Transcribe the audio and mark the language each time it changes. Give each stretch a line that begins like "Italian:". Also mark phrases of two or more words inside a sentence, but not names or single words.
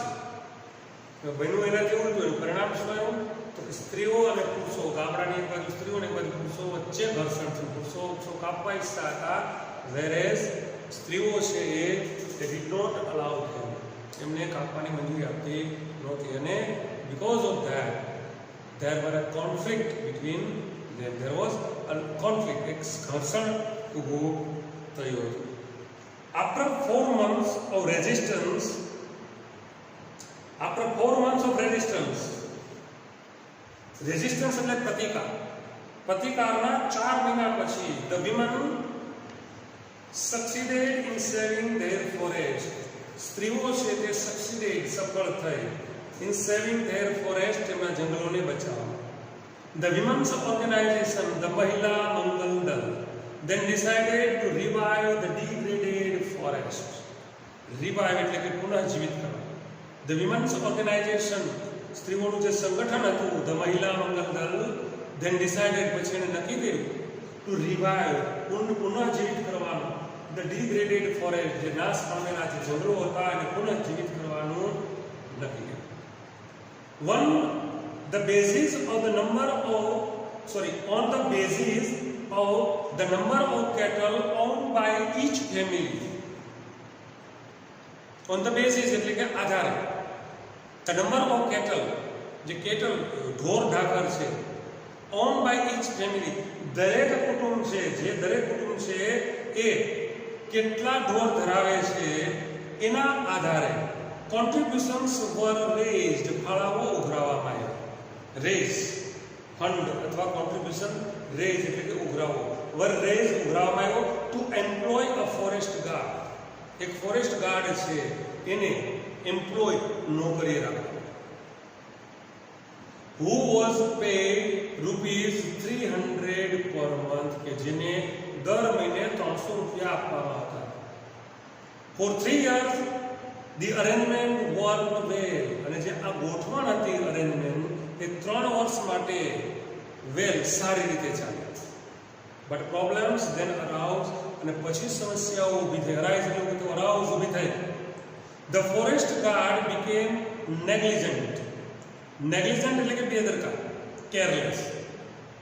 Gujarati: બન્યું એના જેવું હતું. એનું પરિણામ શું આવ્યું તો કે સ્ત્રીઓ અને પુરુષો, ગામડાની એક બાજુ સ્ત્રીઓ અને એક બાજુ પુરુષો વચ્ચે ઘર્ષણ થયું. પુરુષો વૃક્ષો કાપવા ઈચ્છતા હતા, વેરેઝ સ્ત્રીઓ છે એ
English: did not allow them,
Gujarati: એમને કાપવાની મંજૂરી આપતી નહોતી.
English: અને because of that there were a conflict between them. There was a conflict,
Gujarati: એક ઘર્ષણ ઊભું થયું હતું.
English: After 4 months of resistance,
Gujarati: રેઝિસ્ટન્સ એટલે પ્રતિકારના 4 મહિના પછી
English: the women succeeded in saving their forest.
Gujarati: સ્ત્રીઓ છે તે સફળ થઈ
English: in saving their forest,
Gujarati: તેમના જંગલોને બચાવવા.
English: The women's organization, the મહિલા મંગલ દળ, then decided to revive the degraded forest.
Gujarati: Revive એટલે કે પુનઃજીવિત કરવા.
English: The women's organization,
Gujarati: સ્ત્રીઓનું જે સંગઠન હતું, the મહિલા મંગલ દળ,
English: then decided,
Gujarati: પછી એને નક્કી કર્યું
English: to revive,
Gujarati: પુનઃજીવિત કરવાનું,
English: the degraded forest,
Gujarati: જે નાશ પામેલા જે જંગલો હતા એને પુનઃજીવિત કરવાનું નક્કી કર્યું.
English: On the basis of the number of cattle owned by each family. On the basis
Gujarati: એટલે કે આધારે,
English: the number of cattle,
Gujarati: જે કેટલ ઢોર ઢાકર છે,
English: owned by each family,
Gujarati: દરેક કુટુંબ છે, જે દરેક કુટુંબ છે એ કેટલા ઢોર ધરાવે છે એના આધારે
English: contributions were raised,
Gujarati: ફાળાઓ ઉઘરાવવામાં આવ્યા.
English: raise fund
Gujarati: અથવા કોન્ટ્રીબ્યુશન, રેઝ એટલે કે ઉઘરાવો,
English: were raise
Gujarati: ઉઘરાવવામાં આવ્યો
English: to employ a forest guard.
Gujarati: એક
English: forest guard
Gujarati: છે એને એમ્પ્લોય નોકરીએ રાખવા.
English: who was paid ₹300 per month,
Gujarati: કે જેને દર મહિને 300 રૂપિયા આપવામાં હતા.
English: ફોર 3 years the arrangement worked well,
Gujarati: અને જે આ ગોઠવણ હતી અરેન્જમેન્ટ એ 3 વર્ષ માટે વેલ સારી રીતે ચાલી.
English: but problems then arouse,
Gujarati: અને પછી સમસ્યાઓ ઊભી થઈ. અરાઇઝ એટલે કે અરાઉઝ ઊભી થઈ.
English: the forest guard became negligent
Gujarati: એટલે કે બેદરકાર,
English: કેરલેસ.